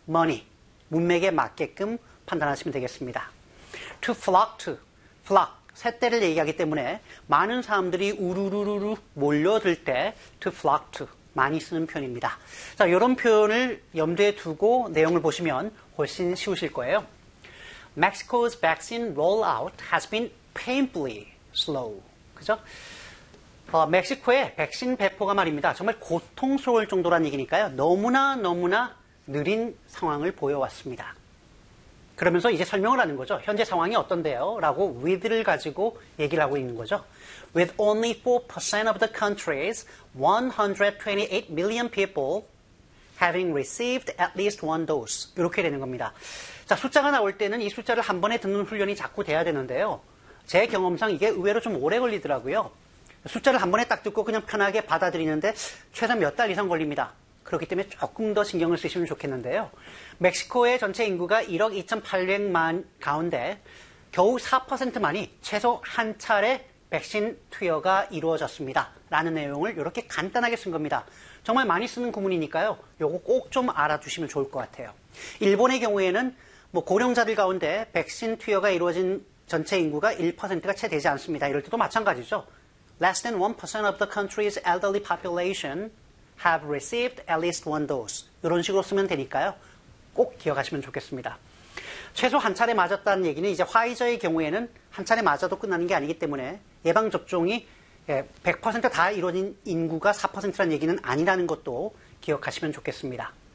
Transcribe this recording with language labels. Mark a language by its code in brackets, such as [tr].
[ko] money 문맥에 맞게끔 판단하시면 되겠습니다. [en] to flock to flock [ko] 새떼를 얘기하기 때문에 많은 사람들이 우르르르 몰려들 때 [en] to flock to [ko] 많이 쓰는 표현입니다. 자, 이런 표현을 염두에 두고 내용을 보시면 훨씬 쉬우실 거예요. [en] Mexico's vaccine rollout has been painfully slow. [ko] 그죠? 멕시코의 백신 배포가 말입니다. 정말 고통스러울 정도란 얘기니까요. 너무나 너무나 느린 상황을 보여왔습니다. 그러면서 이제 설명을 하는 거죠. 현재 상황이 어떤데요? 라고 with를 가지고 얘기를 하고 있는 거죠. [en] With only 4% of the country's 128 million people having received at least one dose. [ko] 이렇게 되는 겁니다. 자, 숫자가 나올 때는 이 숫자를 한 번에 듣는 훈련이 자꾸 돼야 되는데요. 제 경험상 이게 의외로 좀 오래 걸리더라고요. 숫자를 한 번에 딱 듣고 그냥 편하게 받아들이는데 최소 몇 달 이상 걸립니다. 그렇기 때문에 조금 더 신경을 쓰시면 좋겠는데요. 멕시코의 전체 인구가 1억 2,800만 가운데 겨우 4%만이 최소 한 차례 백신 투여가 이루어졌습니다. 라는 내용을 이렇게 간단하게 쓴 겁니다. 정말 많이 쓰는 구문이니까요. 요거 꼭 좀 알아두시면 좋을 것 같아요. 일본의 경우에는 뭐 고령자들 가운데 백신 투여가 이루어진 전체 인구가 1%가 채 되지 않습니다. 이럴 때도 마찬가지죠. [en] Less than 1% of the country's elderly population have received at least one dose. [ko] 이런 식으로 쓰면 되니까요. 꼭 기억하시면 좋겠습니다. 최소 한 차례 맞았다는 얘기는 이제 화이자의 경우에는 한 차례 맞아도 끝나는 게 아니기 때문에 예방접종이 100% 다 이루어진 인구가 4%라는 얘기는 아니라는 것도 기억하시면 좋겠습니다.